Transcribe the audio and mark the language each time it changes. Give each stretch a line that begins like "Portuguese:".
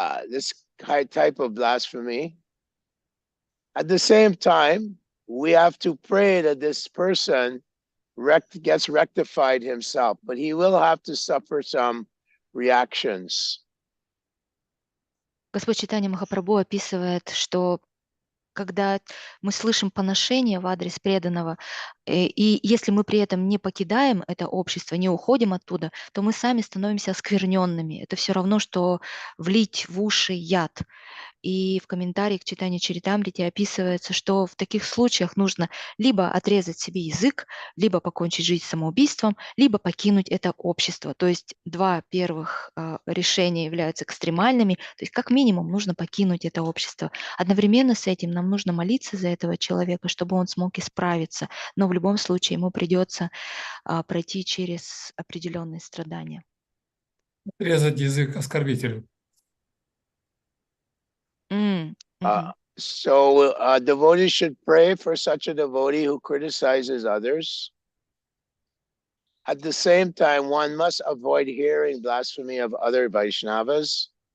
English: this type of blasphemy. At the same time, we have to pray that this person gets rectified himself, but he will have to suffer some reactions.
Russian: Господь Чайтанья Махапрабху описывает, что когда мы слышим поношение в адрес преданного, и если мы при этом не покидаем это общество, не уходим оттуда, то мы сами становимся оскверненными. Это все равно, что влить в уши яд. И в комментарии к читанию Чаритамрити описывается, что в таких случаях нужно либо отрезать себе язык, либо покончить жизнь самоубийством, либо покинуть это общество. То есть два первых решения являются экстремальными. То есть как минимум нужно покинуть это общество. Одновременно с этим нам нужно молиться за этого человека, чтобы он смог исправиться. Но в любом случае ему придется пройти через определенные страдания. Резать язык оскорбителю.
English: So a devotee should pray for such a devotee who criticizes others. At the same time, one must avoid hearing blasphemy of other Vaishnavas.